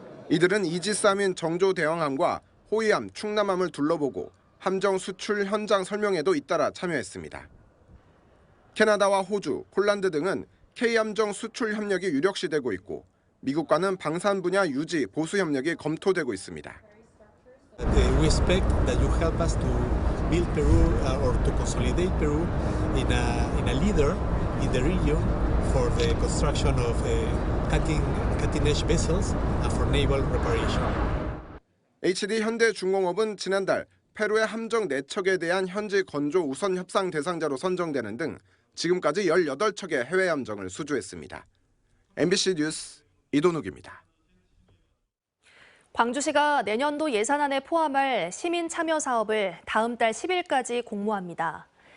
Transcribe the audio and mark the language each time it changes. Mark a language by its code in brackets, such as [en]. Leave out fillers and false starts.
[ko] 이들은 이지스함인 정조대왕함과 호위함, 충남함을 둘러보고 함정 수출 현장 설명회도 잇따라 참여했습니다. 캐나다와 호주, 폴란드 등은 K함정 수출 협력이 유력시되고 있고 미국과는 방산 분야 유지, 보수 협력이 검토되고 있습니다. [en] We expect that you help us to build Peru or to consolidate Peru in a leader in the region for the construction of cutting-edge vessels and for naval reparation. [ko] HD 현대중공업은 지난달 페루의 함정 4척에 대한 현지 건조 우선 협상 대상자로 선정되는 등 지금까지 18척의 해외 함정을 수주했습니다. MBC 뉴스 이도욱입니다. 광주시가 내년도 예산안에 포함할 시민 참여 사업을 다음 달 10일까지 공모합니다.